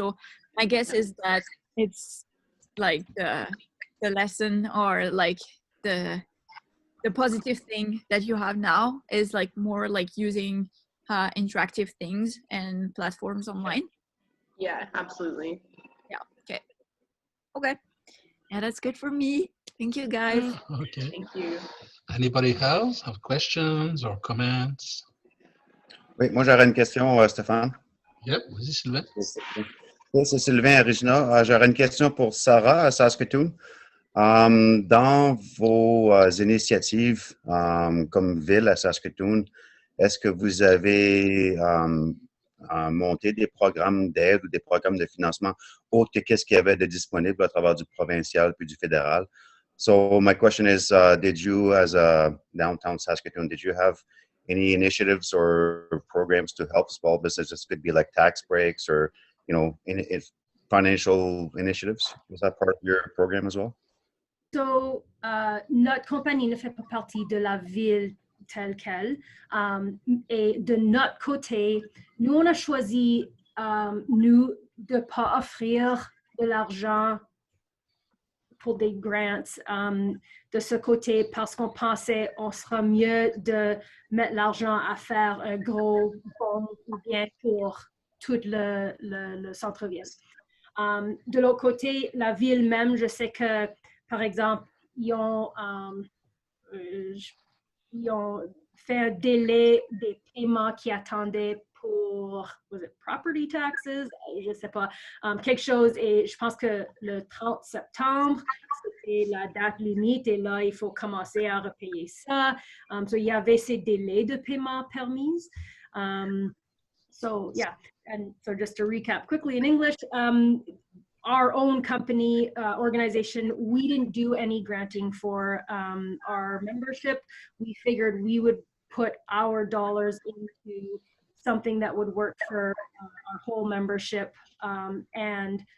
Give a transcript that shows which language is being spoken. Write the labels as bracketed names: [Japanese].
[English] So my guess is that it's like the lesson or like the positive thing that you have now is like more like using interactive things and platforms online. Yeah, absolutely. Yeah. Okay. Yeah, that's good for me. Thank you, guys. Okay. Thank you. Anybody else have questions or comments? [French] Oui, moi j'aurais une question, Stéphane. Yep, vas-y, Sylvain. Oui, c'est Sylvain Arigina. J'aurais une question pour Sarah à Saskatoon. Dans vos initiatives comme ville à Saskatoon, est-ce que vous avez monté des programmes d'aide ou des programmes de financement autres que qu'est-ce qu'il y avait de disponible à travers du provincial puis du fédéral? [English] So my question is, did you, as a downtown Saskatoon, did you have any initiatives or programs to help small businesses? Could be like tax breaks or, you know, financial initiatives. Was that part of your program as well? [French] So, notre compagnie ne fait pas partie de la ville telle qu'elle. Et de notre côté, nous, on a choisi, nous, de ne pas offrir de l'argent pour des grants de ce côté parce qu'on pensait on sera mieux de mettre l'argent à faire un gros bon ou bien pour tout le centre-ville. De l'autre côté, la ville même, je sais que, par exemple, ils ont fait un délai des paiements qui attendaient pour, [English] was it property taxes? [French] Je ne sais pas, quelque chose, et je pense que le 30 septembre, c'était la date limite, et là, il faut commencer à repayer ça. So, il y avait ces délais de paiement permis. [English] So, yeah, and so just to recap quickly in English, our own company organization, we didn't do any granting for our membership. We figured we would put our dollars into something that would work for our whole membership. And